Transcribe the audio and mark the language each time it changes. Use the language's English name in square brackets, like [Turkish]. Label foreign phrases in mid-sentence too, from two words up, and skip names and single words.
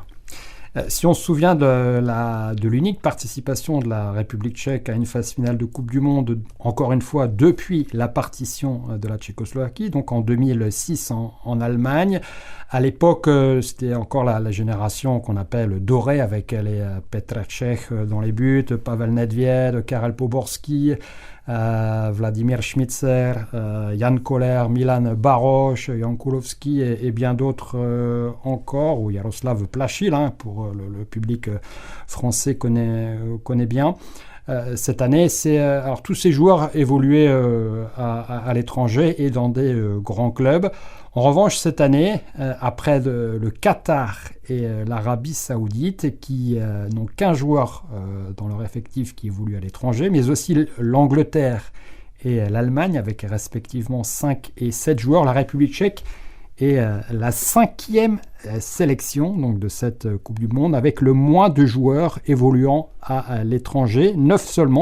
[French] Si on se souvient de l'unique participation de la République tchèque à une phase finale de Coupe du Monde, encore une fois depuis la partition de la Tchécoslovaquie, donc en 2006 en Allemagne. À l'époque, c'était encore la génération qu'on appelle dorée, avec les Petr Cech dans les buts, Pavel Nedvěd, Karel Poborský, Vladimír Šmicer, Jan Koller, Milan Baroš, Jan Kulovský et bien d'autres encore, ou Jaroslav Plachil, pour le public français connaît bien. Cette année, alors tous ces joueurs évoluaient à l'étranger et dans des grands clubs. En revanche, cette année, après le Qatar et l'Arabie Saoudite, qui n'ont qu'un joueur dans leur effectif qui évolue à l'étranger, mais aussi l'Angleterre et l'Allemagne, avec respectivement 5 et 7 joueurs, la République tchèque est la 5e sélection donc, de cette Coupe du Monde, avec le moins de joueurs évoluant à l'étranger, 9 seulement.